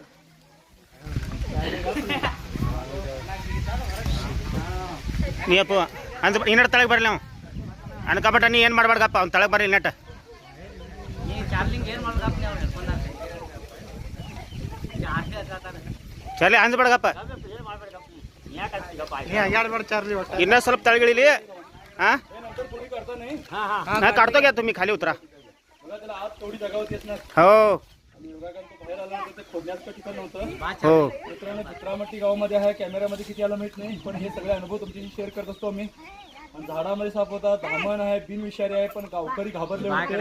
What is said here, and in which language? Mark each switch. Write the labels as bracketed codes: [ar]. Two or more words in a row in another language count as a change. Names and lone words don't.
[kn] ನೀ ಅಪ್ಪ ಅಂದ್ ಇನ್ನೆಟ್ ತಳಗೆ ಬರಲಿ ನಾವು ಅನ್ಕಬಟ್ಟ. ನೀ ಏನು ಮಾಡ್ಬಾರ್ದಪ್ಪ, ಅವ್ನು ತಳಗೆ ಬರ್ರಿ ಇನ್ನೆಟ್. ಚಲಿ ಅಂದ್ಬೇಡಗಪ್ಪ, ಇನ್ನೂ ಸ್ವಲ್ಪ ತಳಗಿಳಿಲಿ. [mr] हां हां काढतो घ्या तुम्ही, खाली उतरा. हो हो चित्रामट्टी गावामध्ये आहे. कॅमेऱ्यामध्ये किती आलं माहित नाही, पण हे सगळे अनुभव तुमच्याशी शेअर करत असतो आम्ही. झाडामध्ये साप होता, धामण आहे, बिनविषारी आहे, पण गावकरी घाबरले होते.